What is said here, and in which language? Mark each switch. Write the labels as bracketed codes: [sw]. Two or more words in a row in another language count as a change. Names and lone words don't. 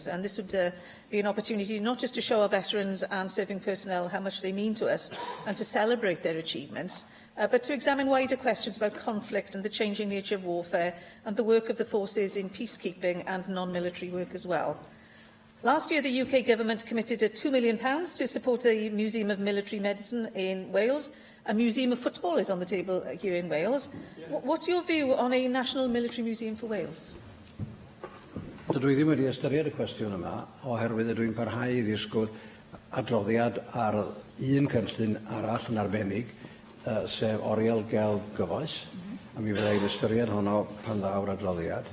[en] And this would be an opportunity not just to show our veterans and serving personnel how much they mean to us and to celebrate their achievements, but to examine wider questions about conflict and the changing nature of warfare and the work of the forces in peacekeeping and non-military work as well. Last year, the UK Government committed £2 million to support a Museum of Military Medicine in Wales. A Museum of Football is on the table here in Wales. What's your view on a National Military Museum for Wales? [cy] Dydw i ddim wedi ystyried y cwestiwn yma, oherwydd ydw i'n parhau i ddisgwyl adroddiad ar un cynllun arall yn arbennig, sef oriel gel gyfoes, a mi fyddai'n ystyried honno pan ddaw'r adroddiad.